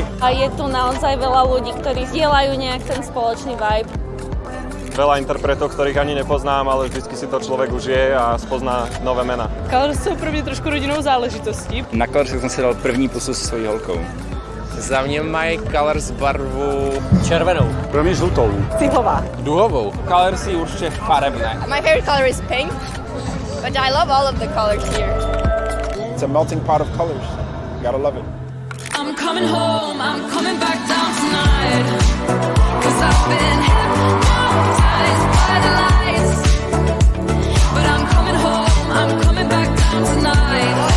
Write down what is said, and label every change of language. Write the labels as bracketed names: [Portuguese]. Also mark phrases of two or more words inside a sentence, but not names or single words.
[Slovak] A je tu naozaj veľa ľudí, ktorí zdieľajú nejak ten spoločný vibe. Veľa interpretov, ktorých ani nepoznám, ale vždycky si to človek užije a spozná nové mena. [Czech] Colors jsou pro mě trošku rodinou záležitostí. Na Colors jsem si dal první pusu se svojí holkou. Za mě mají Colors barvu Červenou. Pro mě žlutou. Cihová. duhovou. [Slovak] Colors je určite farebné. [English] My favorite color is pink, but I love all of the colors here. It's a melting pot of colors. You gotta love it. I'm coming home, I'm coming back down tonight, 'cause I've been hypnotized by the lights, but I'm coming home, I'm coming back down tonight.